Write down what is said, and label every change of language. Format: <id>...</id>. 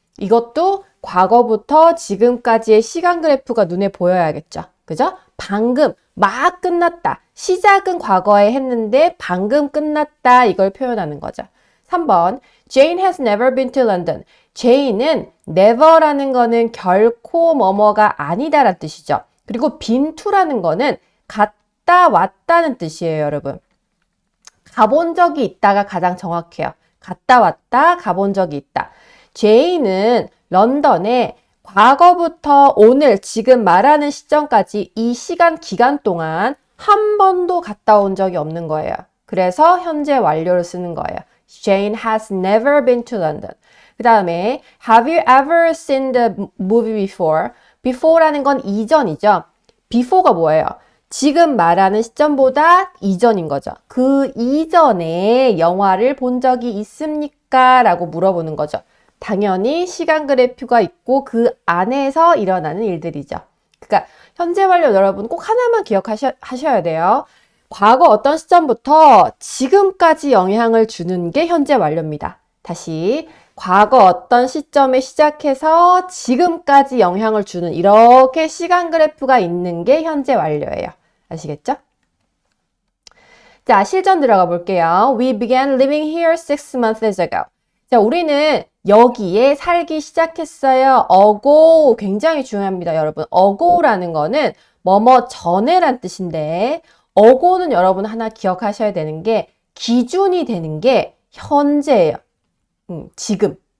<ko>이것도 과거부터 지금까지의 시간 그래프가 눈에 보여야겠죠. 그죠? 방금 막 끝났다. 시작은 과거에 했는데 방금 끝났다. 이걸 표현하는 거죠.</ko> <en>3번 Jane has never been to London.</en> <ko>Jane은 never라는 거는 결코 뭐뭐가 아니다라는 뜻이죠. 그리고 been to라는 거는 갔다 왔다는 뜻이에요, 여러분. 가본 적이 있다가 가장 정확해요. 갔다 왔다, 가본 적이 있다. 제이는 런던에 과거부터 오늘, 지금 말하는 시점까지 이 시간 기간 동안 한 번도 갔다 온 적이 없는 거예요. 그래서 현재 완료를 쓰는 거예요.</ko> <en>Jane has never been to London.</en> <ko>그 다음에</ko> <en>Have you ever seen the movie before?</en> <ko>before라는 건 이전이죠. before가 뭐예요? 지금 말하는 시점보다 이전인 거죠. 그 이전에 영화를 본 적이 있습니까? 라고 물어보는 거죠. 당연히 시간 그래프가 있고 그 안에서 일어나는 일들이죠. 그러니까 현재 완료 여러분 꼭 하나만 기억하셔야 돼요. 과거 어떤 시점부터 지금까지 영향을 주는 게 현재 완료입니다. 다시 과거 어떤 시점에 시작해서 지금까지 영향을 주는 이렇게 시간 그래프가 있는 게 현재 완료예요. 아시겠죠? 자, 실전 들어가 볼게요.</ko> <en>We began living here 6 months ago.</en> <ko>자, 우리는 여기에 살기 시작했어요. ago 굉장히 중요합니다, 여러분. ago라는 거는 뭐뭐 전에란 뜻인데 ago는 여러분 하나 기억하셔야 되는 게 기준이 되는 게 현재예요. 지금.</ko>